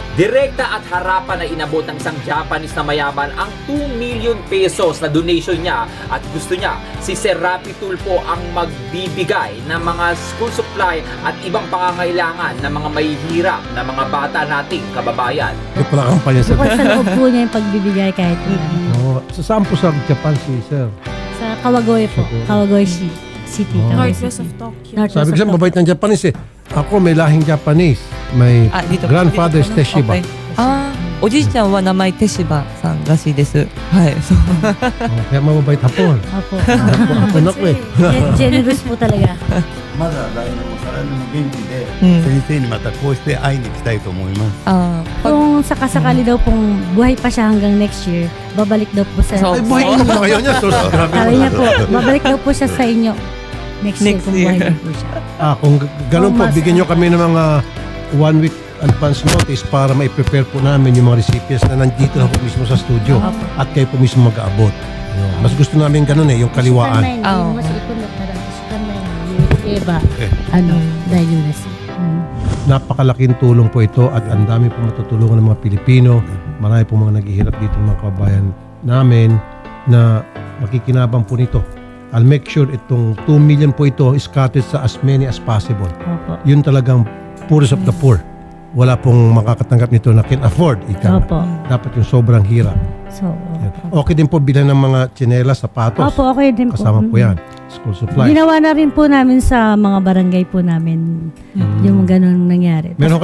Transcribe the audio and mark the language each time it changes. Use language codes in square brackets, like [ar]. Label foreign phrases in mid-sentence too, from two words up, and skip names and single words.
[tl] Direkta at harapan na inabot ng isang Japanese na mayaman ang 2 million pesos na donation niya at gusto niya si Sir Rapi Tulfo ang magbibigay ng mga [en] school supply [tl] at ibang pangangailangan ng mga mahihirap na mga bata nating kababayan. Hindi pala kampanya Sir. Bukod sa loob po niya yung pagbibigay kahit Saan po sa Japan si Sir? sa Kawagoy po. Kawagoy City. Kawagoy [en] Northwest of City. Tokyo. Northwest [tl] Sabi ko [en] of [tl] siya, [en] Tokyo. [tl] mabait ng Japanese eh. Ako may lahing Japanese. May dito po. [en] grandfather's [tl] Dito po, no? Teshiba. Okay. [ja] おじいちゃんは名前テシバさんらしいです。はい、そう。 [tl] Kaya mababait hapon. Opo. Hapon ako eh. Generous po talaga. [ja] まだ来年も再来年も元気で、うん先生にまたこうして会いに来たいと思います。 [tl] あー、pag- Kung sakasakali daw pong buhay pa siya hanggang [en] next year, [tl] babalik daw po sa... So, Ay, buhay ko na kayo niya. So, grabe Sabi niya naman. po, babalik daw po siya sa inyo [en] next year Next [tl] kung buhay [en] year. [tl] pa po siya. Kung ganun po, Mas- bigyan nyo kami ng mga 1 [en] week advance notice [tl] para ma-prepare po namin yung mga recipients na nandito na po mismo sa studio Opo. at kayo po mismo mag-aabot. Ayun. Mas gusto namin ganun eh, yung kaliwaan. Oo. Mas ikon na parang sukan na yung iba. Eh. Ano, dahil yun na siya. Napakalaking tulong po ito at ang dami po matutulungan ng mga Pilipino. Marami po mga naghihirap dito ng mga kababayan namin na makikinabang po nito. [en] I'll make sure [tl] itong 2 million po ito [en] is scattered sa as many as possible. [tl] Opo. Yun talagang [en] poorest of the poor. [tl] Wala pong makakatanggap nito na [en] can afford. [tl] Ika. Opo. Dapat yung sobrang hirap. So, Yan. Okay din po bilang ng mga tsinelas, sapatos. opo, okay din po. Kasama po yan. [en] School supplies. [tl] Ginawa na rin po namin sa mga barangay po namin yung ganun nangyari. Meron